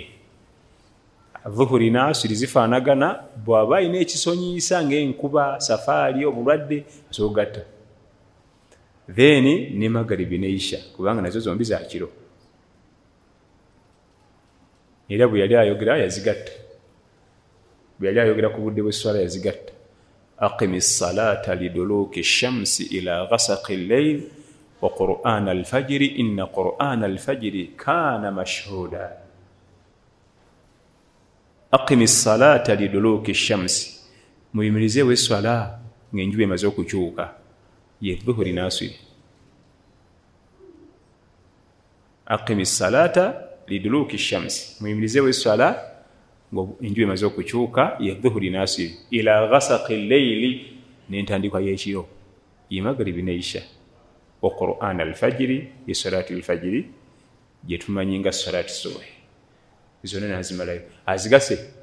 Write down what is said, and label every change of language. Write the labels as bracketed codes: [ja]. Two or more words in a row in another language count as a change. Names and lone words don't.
[lg] Dhuhuri nasiri zifaanagana bw'aba alina ekisonyiisa ng'enkuba safaari obulwadde asobogatta. Then ne magaribi ne isha kubanga nazo zombi za kiro. Era bwe yali ayogera yazigatta. Bwe yali ayogera ku budde bw'esswala yazigatta. [ar] أقم الصلاة لدلوك الشمس إلى غسق الليل وقرآن الفجر إن قرآن الفجر كان مشهودا. أقم الصلاة لدلوك الشمس [lg] muyimirizeewo esswala ng'enjuba emaze okukyuka ye dhuhuri nasiri. [ar] أقم الصلاة لدلوك الشمس [lg] muyimirizeewo esswala ng'enjuba emaze okukyuka ye dhuhuri nasiri [ar] إلى غسق الليل [lg] n'entandikwa y'ekiro ye magribi ne isha [ar] وقرآن الفجر [lg] ye [ar] صلاة الفجر [lg] gye tumanyi nga [ar] صلاة الصبح [lg] zonna nazimalayo azigase